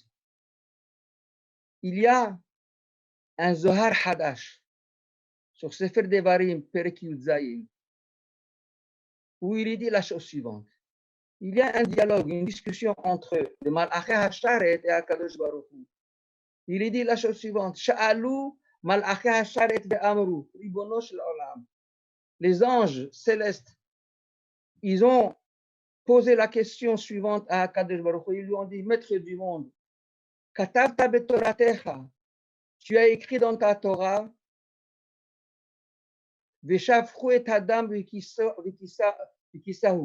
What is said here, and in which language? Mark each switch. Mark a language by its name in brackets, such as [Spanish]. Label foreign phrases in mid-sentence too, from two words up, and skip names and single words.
[French] Il y a un Zohar Hadash sur Sefer Devarim, [Hebrew] פרק יוד זין, [French] où il est dit la chose suivante. Il y a un dialogue, une discussion entre le [Hebrew] מלאכי השרת [French] et [Hebrew] הקדוש ברוך הוא. [French] Il est dit la chose suivante. [Hebrew] שאלו מלאכי השרת ואמרו, ריבונו של עולם. [French] Les anges célestes, ils ont posé la question suivante à [Hebrew] הקדוש ברוך הוא. [French] Ils lui ont dit, Maître du monde, [Hebrew] כתבת בתורתך, [French] tu as écrit dans ta Torah, [Hebrew] ושפכו את אדם וכסהו.